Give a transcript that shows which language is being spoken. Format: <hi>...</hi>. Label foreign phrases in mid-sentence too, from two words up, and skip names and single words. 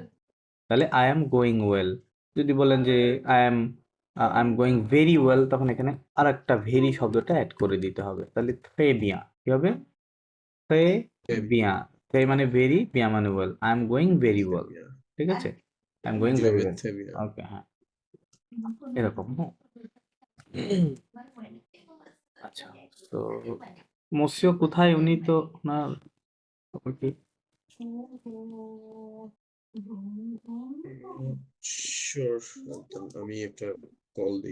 <bn>তাহলে</bn> <en>I am going well.</en> <bn>যদি বলেন যে</bn> <en>I am going very well,</en> <bn>তখন এখানে আর একটা ভেরি শব্দটা অ্যাড করে দিতে হবে, তাহলে</bn> <fr>très bien</fr> <bn>কি হবে? থ্রে Très বিয়া, থ্রে মানে ভেরি, বিয়া মানে ওয়েল,</bn> <en>I am going very</en> <bn>très ওয়েল, bien। ঠিক আছে,</bn> <en>I am going</en> <bn>Je ভেরি vais ওয়েল।</bn> <fr>très bien।</fr> <bn>ওকে, হ্যাঁ, এরকম, হ্যাঁ। আচ্ছা, তো মসিও কোথায়? উনি তো ওনার খবর কি? শিওর, আমি একটা কল দিই।</bn>